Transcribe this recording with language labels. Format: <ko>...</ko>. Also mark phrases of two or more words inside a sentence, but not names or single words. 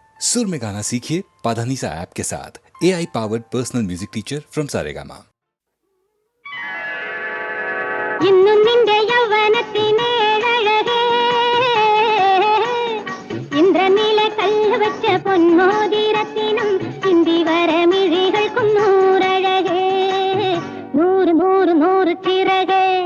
<hi>सुर में गाना सीखिए पाधानीसा ऐप के साथ।</hi> <en>AI powered personal music teacher from Saregama.</en> <ml>ഇന്നും നിന്റെ യൗവനത്തിനേഴഴകേ ഇന്ദ്രനീല കല്ല് വെച്ച പൊന്മോതിരത്തിനും ഇന്ദിവരമിഴികൾക്കും നൂറഴകേ നൂറ് നൂറ് നൂറ് ചിറകേ</ml>